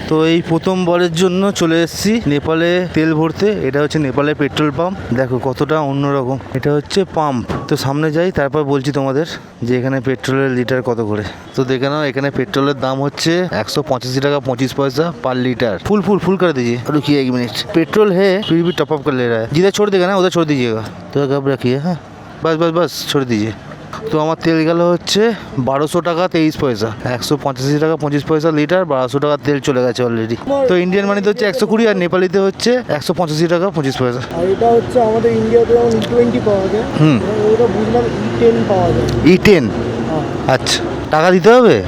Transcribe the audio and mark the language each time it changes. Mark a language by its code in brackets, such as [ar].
[bn] তো এই প্রথমবারের জন্য চলে এসেছি নেপালে তেল ভরতে। এটা হচ্ছে নেপালের পেট্রোল পাম্প, দেখো কতটা অন্যরকম। এটা হচ্ছে পাম্প। তো সামনে যাই, তারপর বলছি তোমাদের যে এখানে পেট্রোলের লিটার কত করে। তো দেখে নাও, এখানে পেট্রোলের দাম হচ্ছে 185 টাকা 25 পয়সা পার লিটার। [hi] ফুল कर दीजिए। रुकिए 1 मिनट, पेट्रोल है फिर भी टॉप अप कर ले रहा है। जिधर छोड़ देगा ना उधर छोड़ दीजिएगा। तो कब रखिए, हाँ बस छोड़ दीजिए। [bn] তো আমার তেল গেল হচ্ছে 1200 টাকা 23 পয়সা। 185 টাকা 25 পয়সা লিটার, 1200 টাকা তেল চলে গেছে অলরেডি। তো ইন্ডিয়ান মানিতে হচ্ছে 120 আর নেপালিতে হচ্ছে 185 টাকা 25 পয়সা। আর এটা হচ্ছে আমাদের ইন্ডিয়াতে যেমন E20 পাওয়া যায়, ওটা বুঝলাম E10 পাওয়া যায়। E10, আচ্ছা টাকা দিতে হবে?